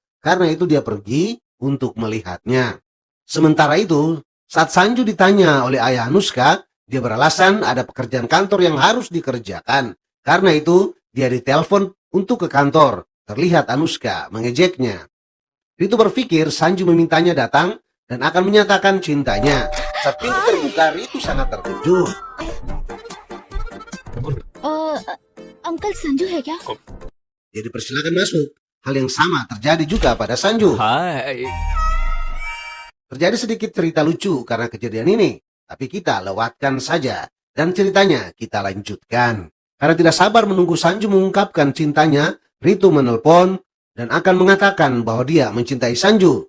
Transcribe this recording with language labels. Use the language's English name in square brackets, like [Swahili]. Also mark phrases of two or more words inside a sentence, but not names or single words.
[Indonesian] Karena itu dia pergi untuk melihatnya. Sementara itu, saat Sanju ditanya oleh ayah Anuska, dia beralasan ada pekerjaan kantor yang harus dikerjakan. Karena itu, dia ditelepon untuk ke kantor. Terlihat Anuska mengejeknya. Ritu berpikir Sanju memintanya datang dan akan menyatakan cintanya. Saat pintu terbuka, Ritu sangat terkejut. [Hindi] अंकल संजू है क्या? [Indonesian] Dia dipersilakan masuk. Hal yang sama terjadi juga pada Sanju. Hai. Terjadi sedikit cerita lucu karena kejadian ini. Tapi kita lewatkan saja. Dan ceritanya kita lanjutkan. Karena tidak sabar menunggu Sanju mengungkapkan cintanya, Ritu menelpon dan akan mengatakan bahwa dia mencintai Sanju.